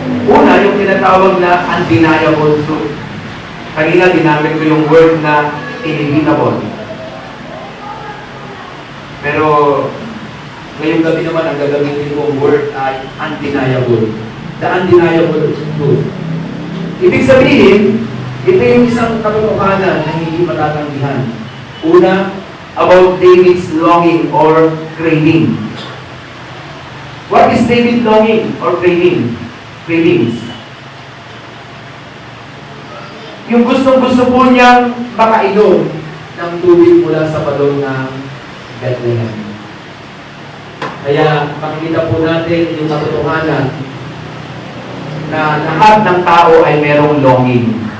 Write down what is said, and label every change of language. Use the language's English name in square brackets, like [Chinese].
[Filipino] Una, yung tinatawag na [English] undeniable truth. [Filipino] Kanina, ginamit ko yung word na inevitable. Pero, ngayong gabi naman, ang gagamitin kong word ay undeniable. [English] The undeniable truth. [Filipino] Ibig sabihin, ito yung isang katotohanan na hindi matatanggihan. [English] Una, about David's longing or craving. What is David longing or craving? Cravings. [Filipino] Yung gustong-gusto po niyang makainom ng tubig mula sa balon ng Bethlehem. Kaya makikita po natin yung katotohanan na lahat ng tao ay merong longing.